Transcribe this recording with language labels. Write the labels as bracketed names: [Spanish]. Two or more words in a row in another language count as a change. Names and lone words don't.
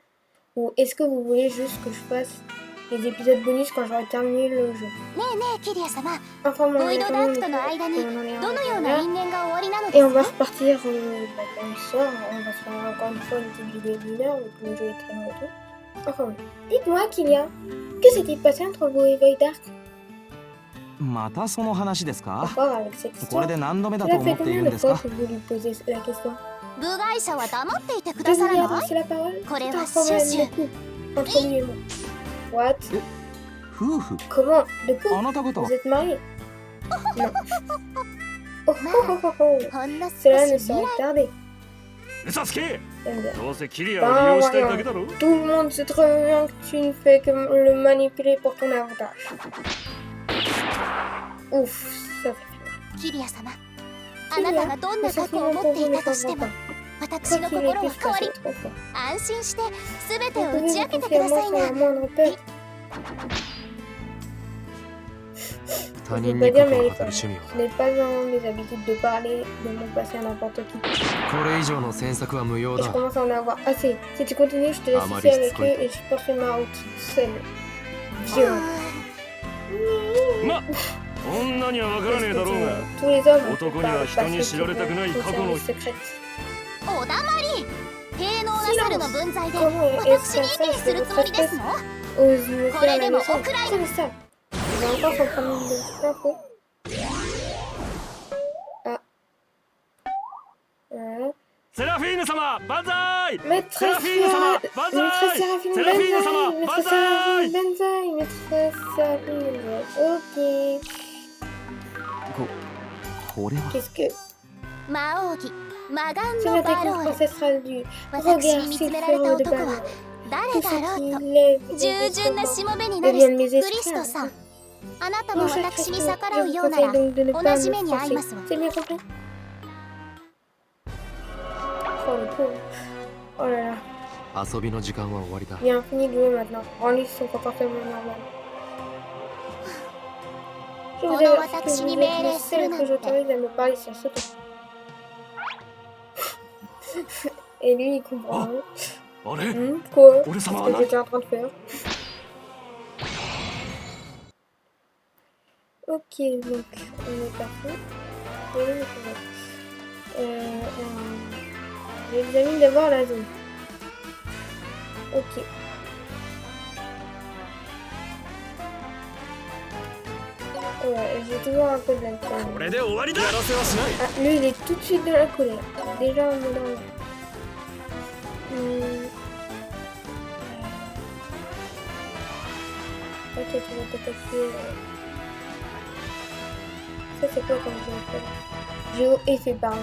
[French] Ou est-ce que vous voulez juste que je fasse des épisodes bonus quand j'aurai terminé le jeu? Enfin, et on va repartir quand il sort. On va se faire encore une fois une petite vidéo d'une heure, donc le jeu est très long et tout. Enfin, dites-moi, Kylian, que s'est-il passé entre vous et Voidark? [Japanese] またその話ですか? [French] Encore avec cette [Japanese] これ [French] histoire. [Japanese] で何度目だ [French] Cela [Japanese] と思 [French] fait [Japanese] っている [French] combien [Japanese] ん [French] de [Japanese] です [French] fois [Japanese] か? [French] que vous lui posez la question? [Japanese] 部外者は黙っていてく [French] De [Japanese] ださ [French] lui [Japanese] らない [French] adresser la parole? [Japanese] これ [French] C'est [Japanese] は [French] un [Japanese] シュ [French] problème [Japanese] シュ [French] de couple entre lui et moi. What? [Japanese] 夫婦? [French] Comment? De [Japanese] あ [French] couple? [Japanese] なた方 [French] Vous êtes mariés? Non. Oh, oh, oh, oh, oh. [Japanese] ほんの [French] Cela [Japanese] 少 [French] ne [Japanese] し [French] saurait [Japanese] 未来 [French] tarder. [Japanese] 嘘つけ [French] J'aime bien. [Japanese] どうせキリアを利用したいだけだろ [French] Tout le monde sait très bien que tu ne fais que le manipuler pour ton avantage. Ouf, ça fait peur. [Japanese] キリア様あなたがどんな過去を持っていたとしても私 [French] Quoi [Japanese] の [French] qu'il [Japanese] 心 [French] ait [Japanese] は [French] pu se [Japanese] 変わ [French] passer [Japanese] り [French] trop fort. [Japanese] 安心して全て [French] Vous [Japanese] を [French] pouvez [Japanese] 打ち [French] me [Japanese] 明けてく [French] confier [Japanese] だ [French] à [Japanese] さ [French] moi [Japanese] い [French] sans la [Japanese] な [French] moindre peur. [Japanese] 他 [French] Je [Japanese] 人 [French] peux [Japanese] に [French] pas [Japanese] 関 [French] dire, [Japanese] わ [French] mais [Japanese] る趣味は [French] je n'ai pas vraiment mes habitudes de parler de mon passé à n'importe qui. [Japanese] これ以上の詮索は無用 [French] Et je [Japanese] だ。 [French] commence à en avoir assez. Si tu continues, je te laisse Ah, ici Marie, avec c'est eux et je poursuis ma route seule. Vieux. [Japanese] ま女には分からねえだろうが [French] Tous les hommes [Japanese] 男には人に知られたくない過去の [French] secrète. [Japanese] おだまり低能な猿の分際で [French] Comment est-ce [Japanese] 私に意見するつもりですの [French] ose me faire la Collez-les, mon leçon? Ukraine. Comme ça. Il va encore s'en prendre une de plein fouet. Ah. Voilà. [Japanese] セラフィーヌ様万歳 [French] Maîtresse [Japanese] セラフィーヌ様万歳 [French] Maîtresse Séraphine [Japanese] セラフィーヌ様 [French] Banzai [Japanese] 万 [French] Maîtresse [Japanese] 歳 [French] Séraphine Banzai Maîtresse Séraphine Banzai. Ok. [Japanese] これは [French] Qu'est-ce que... [Japanese] 魔王儀魔眼 [French] C'est [Japanese] の [French] la [Japanese] バロ [French] technique [Japanese] ール [French] ancestrale du [Japanese] 私 [French] regard [Japanese] に見つめられた [French] sulfureux de [Japanese] 男 [French] Baron. [Japanese] は誰 [French] Tout [Japanese] だ [French] ce [Japanese] ろう [French] qui [Japanese] と [French] lève [Japanese] 従順なしもべになる [French] deviennent mes [Japanese] クリストさん [French] esclaves. [Japanese] あなたも [French] Mon cher [Japanese] 私に [French] Christo, [Japanese] 逆ら [French] je [Japanese] う [French] vous [Japanese] ような [French] conseille [Japanese] ら [French] donc de ne [Japanese] 同 [French] pas [Japanese] じ [French] me [Japanese] 目に遭い [French] forcer. [Japanese] ますわ [French] C'est bien compris? Oh le pauvre. Oh là là. [Japanese] 遊びの時間は終わりだ。 [French] Il a fini de jouer maintenant. Rendez son comportement normal. Je vous avertis que vous êtes le seul que j'autorise à me parler sur ce ton. Et lui, il comprend. Hein. [Japanese] あれ [French] Quoi? Pour le Qu'est-ce savoir, que là. j'étais en train de faire? Ok, donc on est parti. J'examine d'abord la zone. Ok. Ouais, j'ai toujours un peu de la [Japanese] こ [French] colère. [Japanese] れで終わりだやらせはしない [French] Ah, lui, il est tout de suite de la colère. Déjà, on est dans le... Ok, tu vas t'attaquer... Ça, c'est quoi comme géo-effet, pardon.